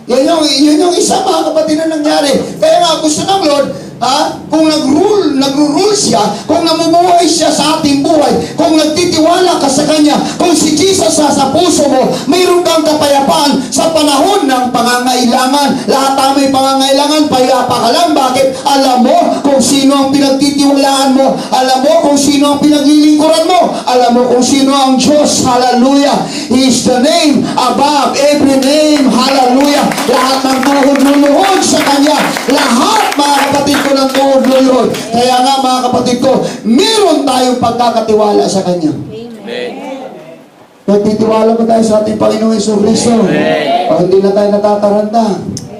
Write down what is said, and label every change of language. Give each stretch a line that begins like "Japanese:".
Filipino: Yun yung isa, mga kapatid, na nangyari. Kaya nga, gusto ng Lord, kung nagro-rule siya, kung namumuhay siya sa ating buhay, kung nagtitiwala ka sa Kanya, kung si Jesus sa puso mo, mayroon kang kapayapaan sa panahon ng pangangailangan. Lahat tayo may pangangailangan, payapa ka lang. Bakit? Alam mo kung sino ang pinagtitiwalaan mo. Alam mo kung sino ang pinaglilingkuran mo. Alam mo kung sino ang Diyos. Hallelujah!
English: He is the name above every name.
Filipino: Hallelujah! Lahat ng tuhod luluhod sa Kanya. Lahat, mga kapatid ko, ng tuhod luluhod. Kaya nga, mga kapatid ko, meron tayong pagkakatiwala sa Kanya. Amen! Nagtitiwala ba tayo sa ating Panginoong Jesucristo? Amen. O hindi na tayo natataranta?